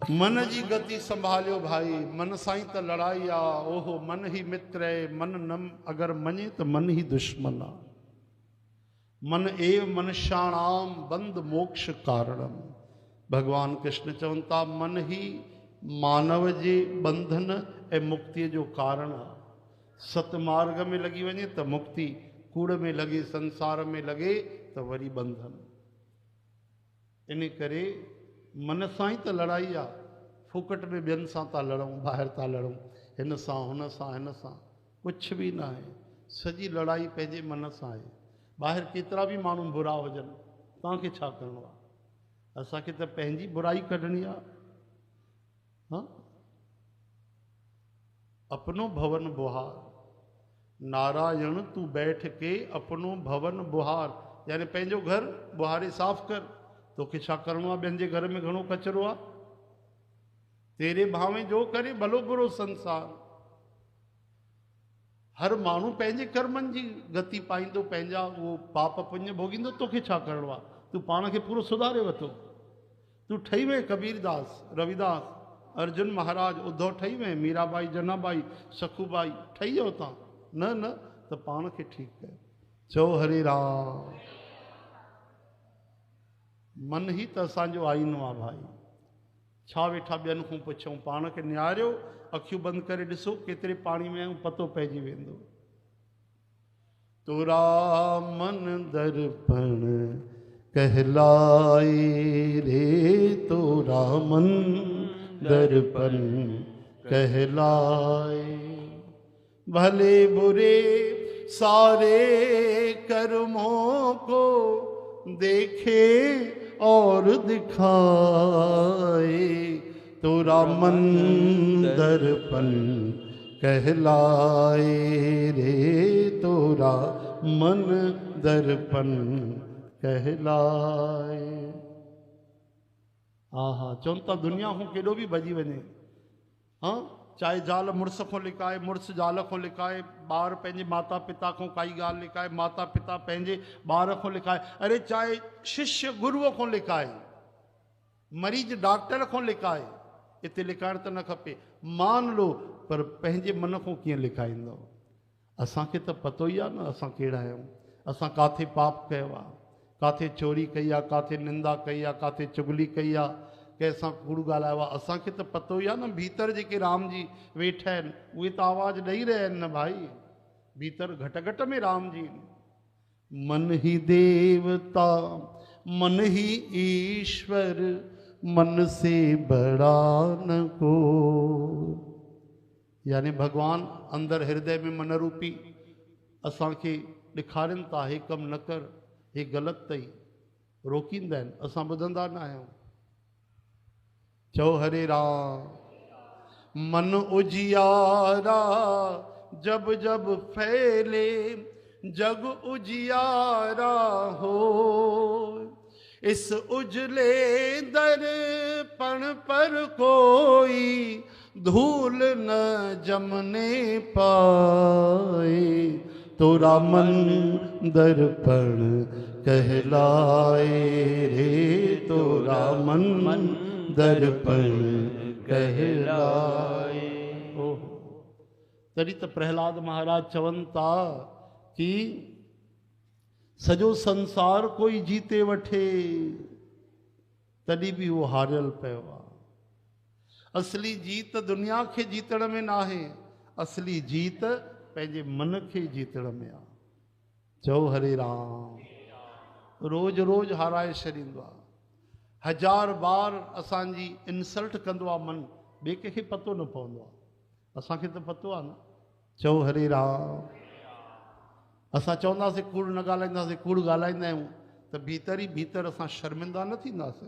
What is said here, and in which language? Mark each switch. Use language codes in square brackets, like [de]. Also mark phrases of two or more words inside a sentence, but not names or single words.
[sd] मन जी गति संभालियो भाई, मन साई त लड़ाई आ। ओहो मन ही मित्र है, मन नम अगर मने तो मन ही दुश्मन आ। [sa] मन एव मनुष्याणाम बंध मोक्ष कारणम। [sd] भगवान कृष्ण चवनि था मन ही मानव जे बंधन ए मुक्ति जो कारण आ। सतमार्ग में लगी वने तो मुक्ति, कूड़ में लगे संसार में लगे तो वरी बंधन। इन करे मन सां ही त लड़ाई आ। फुकट में ॿियनि सां था लड़ूं, ॿाहिरि था लड़ूं, हिन सां हुन सां हिन सां, कुझु बि न आहे। सॼी लड़ाई पंहिंजे मन सां आहे। ॿाहिरि केतिरा बि माण्हू बुरा हुजनि, तव्हांखे छा करिणो आहे? असांखे त पंहिंजी बुराई कढणी आहे। [hi] हाँ, अपनो भवन बुहार, नारायण तू बैठ के अपनो भवन बुहार, [sd] यानी पंहिंजो घर बुहारे साफ़ कर। तोखे छा करिणो आहे? ॿियनि जे घर में घणो कचिरो आहे। [hi] तेरे भावे जो करे भलो बुरो संसार। [sd] हर माण्हू पंहिंजे कर्मनि जी गति पाईंदो, पंहिंजा उहो पाप पुण्य भोगींदो। तोखे छा करिणो आहे? तूं पाण खे पूरो सुधारे वठो। तूं ठही वए कबीरदास, रविदास, अर्जुन महाराज, उद्धव ठही वए, मीराबाई, जनाबाई, सखूबाई ठही वियो तव्हां। न न त पाण खे ठीकु कयो। चओ हरे राम। मन ही त असांजो आईनो आहे भाई। छा वेठा ॿियनि खां पुछूं? पाण खे निहारियो, अखियूं बंदि करे ॾिसो केतिरे पाणी में आहियूं, पतो पइजी वेंदो। [hi] तोरा मन दर्पण कहलाए रे, तोरा मन दर्पण कहलाए। भले बुरे सारे कर्मों को देखे और दिखाए, तोरा मन दर्पण कहलाए रे, तोरा मन दर्पण कहलाए। आहा, [sd] चवनि था दुनिया खां केॾो बि भॼी वञे, हाँ, चाहे ज़ाल मुड़ुस खां लिकाए, मुड़ुस ज़ाल खां लिकाए, ॿार पंहिंजे माता पिता खां काई ॻाल्हि लिकाए, माता पिता पंहिंजे ॿार खां लिकाए, अरे चाहे शिष्य गुरूअ खां लिकाए, मरीज डॉक्टर खां लिकाए। हिते लिकाइण त न खपे, [hi] मान लो, [sd] पर पंहिंजे मन खां कीअं लिकाईंदो? असांखे त पतो ई आहे न असां कहिड़ा आहियूं। असां काथे पाप कयो आहे, काथे चोरी कई आहे, काथे निंदा कई आहे, काथे चुगली कई आहे, कंहिंसां कूड़ ॻाल्हायो आहे। असांखे त पतो ई आहे न। भीतर जेके राम जी वेठा आहिनि उहे त आवाज़ु ॾेई रहिया आहिनि न भाई। [hi] भीतर घट घट में राम जी। मन ही देवता मन ही ईश्वर, मन से बड़ा न को। [sd] यानी भगवान अंदर हृदय में मन रूपी असांखे ॾेखारनि था, हे कमु न कर, हे ग़लति अथई, रोकींदा आहिनि, असां ॿुधंदा न आहियूं। चओ हरे राम। [hi] मन उजियारा जब जब फैले, जग उजियारा हो, इस उजले दर्पण पर कोई धूल न जमने पाए, तोरा मन दर्पण कहलाए रे, तोरा मन दर्पण कहलाए। [sd] तॾहिं त प्रहलाद महाराज चवनि था कि सॼो संसार कोई जीते वठे तॾहिं बि उहो हारियल पियो आहे। असली जीत दुनिया खे जीतण में न आहे, असली जीत पंहिंजे मन खे जीतण में आहे। चओ हरे राम। रोज रोज हाराए छॾींदो आहे। 1000 बार असांजी इंसल्ट कंदो आहे मन, ॿिए कंहिंखे पतो न पवंदो आहे, असांखे त पतो आहे न। चओ हरे राम। असां चवंदासीं कूड़ न ॻाल्हाईंदासीं, कूड़ ॻाल्हाईंदा आहियूं त भीतर ई भीतर असां शर्मिंदा न थींदासीं।